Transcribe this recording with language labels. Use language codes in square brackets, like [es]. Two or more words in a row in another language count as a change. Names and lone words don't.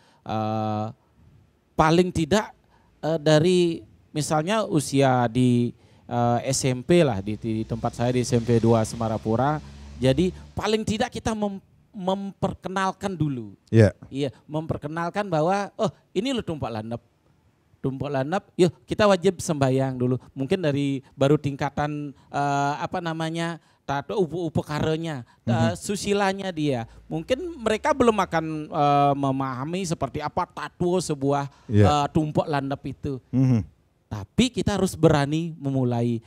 [id] Paling tidak dari misalnya usia di SMP lah, di tempat saya di SMP 2 Semarapura. Jadi paling tidak kita memperkenalkan dulu. Iya. Iya, memperkenalkan bahwa oh ini loh tumpak landep. Tumpak landep, yuk kita wajib sembahyang dulu. Mungkin dari baru tingkatan tato upakaranya, susilanya dia. Mungkin mereka belum akan memahami seperti apa tato sebuah tumpak landep itu. Tapi kita harus berani memulai.